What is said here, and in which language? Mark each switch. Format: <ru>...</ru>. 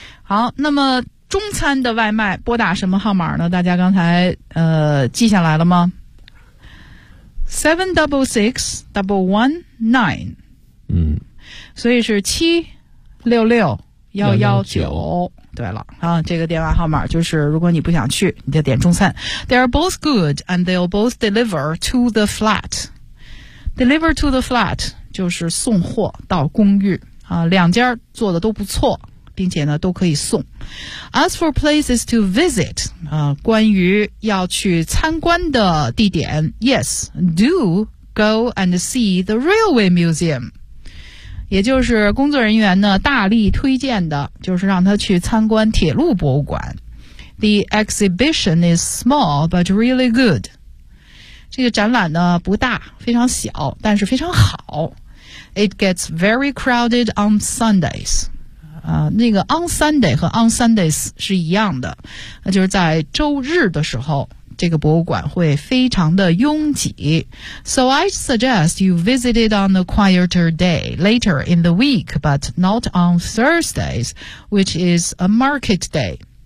<zh>好那么中餐的外卖拨打什么号码呢大家刚才记下来了吗 ?766-119。所以是766-119。对了这个电话号码就是如果你不想去你就点中餐。</zh> <en>They are both good and they'll both deliver to the flat. Deliver to the flat</en> <zh>就是送货到公寓两家做的都不错并且呢都可以送。</zh> <en>As for places to visit,</en> <zh>关于要去参观的地点</zh> <en>,yes, do go and see the railway museum.</en> <zh>也就是工作人员呢大力推荐的就是让他去参观铁路博物馆。</zh> <en>The exhibition is small but really good.</en> <zh>这个展览呢不大非常小但是非常好。</zh> <en>It gets very crowded on Sundays.</en> <zh>那个 on Sunday 和 on Sundays 是一样的。那就是在周日的时候这个博物馆会非常的拥挤。</zh> <en>So I suggest you visit it on a quieter day later in the week, but not on Thursdays, which is a market day.</en>